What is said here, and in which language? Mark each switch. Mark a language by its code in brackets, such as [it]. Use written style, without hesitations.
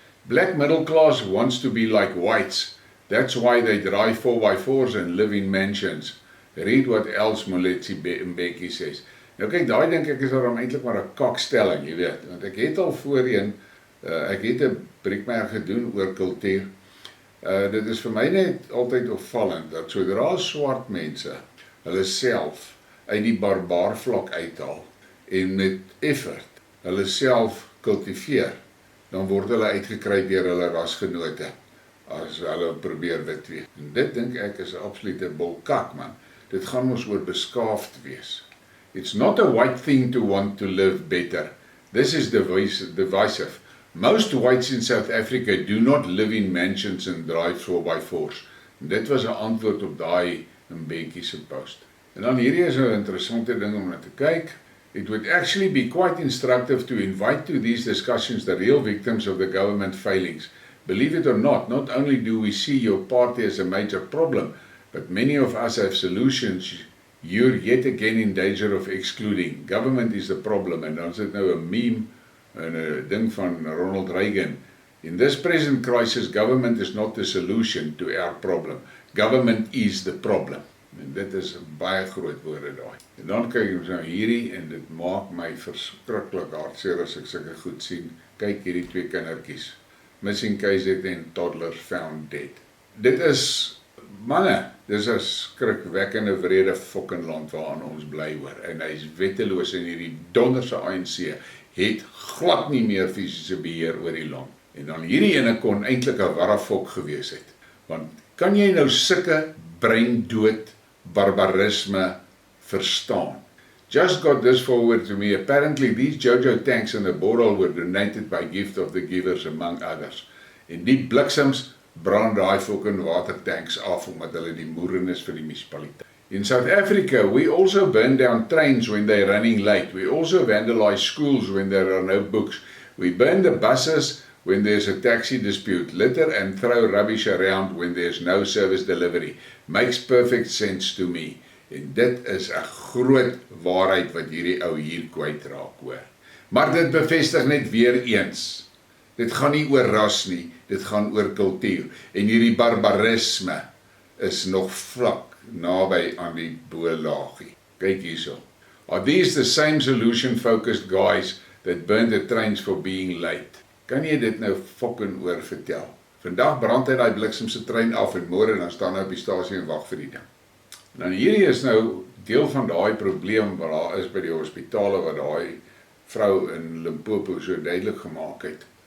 [en] Black middle class wants to be like whites. That's why they drive 4x4s and live in mansions. Read what else Moletsi Mbeki says. [af] Nou kyk, daai dink ek is daarom eintlik maar 'n kakstelling, jy weet. Want ek het al voorheen, ek het 'n Briekmerke gedoen oor kultuur. Dit is vir my net altyd opvallend, dat sodra swart mense hulle self uit die Barbare vlak uithaal, en met effort hulle self kultiveer, dan word hulle uitgekry deur hulle rasgenote, as hulle probeer wit wees. En dit dink ek is 'n absolute bolkak, man. Dit gaan ons oor beskaafd wees. [en] It's not a white thing to want to live better. This is divisive. Most whites in South Africa do not live in mansions and drive 4x4s. [af] En dit was 'n antwoord op daai Mbeki se post. En dan hierdie is 'n interessante ding om na te kyk. [en] It would actually be quite instructive to invite to these discussions the real victims of the government failings. Believe it or not only do we see your party as a major problem, but many of us have solutions You're yet again in danger of excluding. Government is the problem. [af] En dan is dit nou 'n meme en 'n ding van Ronald Reagan. [en] In this present crisis, government is not the solution to our problem. Government is the problem. [af] En dit is 'n baie groot woorde daai. En dan kyk ons nou hierdie en dit maak my verskriklik hartseer as ek sulke goed sien. Kyk hierdie twee kindertjies. [en] Missing cases and toddlers found dead. [af] Dit is manne, dis 'n skrikwekkende wrede fucking land waarin ons bly hoor. En hy is wetteloos en hierdie donderse ANC het glad nie meer fisiese beheer oor die land. En dan hierdie ene kon eintlik 'n warrefok gewees het. Want kan jy nou sulke breindood barbarisme verstaan? [en] Just got this forward to me. Apparently these Jojo tanks in the Bordal were donated by gift of the givers among others. [af] En die bliksems brand daai fucking watertanks af omdat hulle die moeren is vir die munisipaliteit. [en] In South Africa, we also burn down trains when they're running late. We also vandalize schools when there are no books. We burn the buses when there's a taxi dispute, litter and throw rubbish around when there's no service delivery. Makes perfect sense to me. [af] En dit is 'n groot waarheid wat hierdie ou hier kwytraak hoor. Maar dit bevestig net weer eens. Dit gaan nie oor ras nie, dit gaan oor kultuur. En hierdie barbarisme is nog vlak naby aan die bo-laagie. Kyk hierso. [en] Are these the same solution-focused guys that burned the trains for being late? [af] Kan jy dit nou fucking oor vertel? Vandag brand hy daai bliksemse trein af en môre dan staan hy op die stasie en wag vir die ding. Nou hierdie is nou deel van daai probleem wat daar is by die hospitale wat daai vrou in Limpopo so duidelik gemaak het.